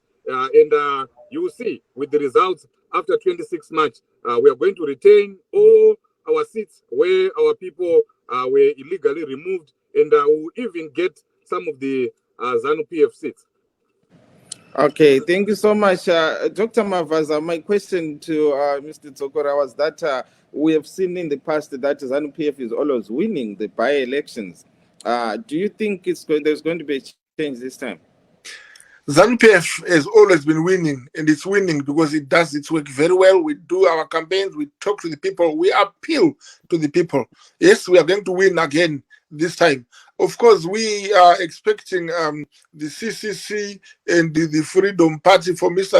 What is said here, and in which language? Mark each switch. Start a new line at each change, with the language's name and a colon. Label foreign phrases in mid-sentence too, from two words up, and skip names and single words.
English: And you will see with the results after 26 March, we are going to retain all our seats where our people were illegally removed, and we will even get some of the ZANU-PF seats. Okay, thank you so much. Dr. Mavaza, my question to Mr. Tsokora was that we have seen in the past that ZANU-PF is always winning the by-elections. Do you think there's going to be a change this time? ZANU-PF has always been winning, and it's winning because it does its work very well. We do our campaigns, we talk to the people, we appeal to the people. Yes, we are going to win again this time. Of course, we are expecting the CCC and the Freedom Party for Mr.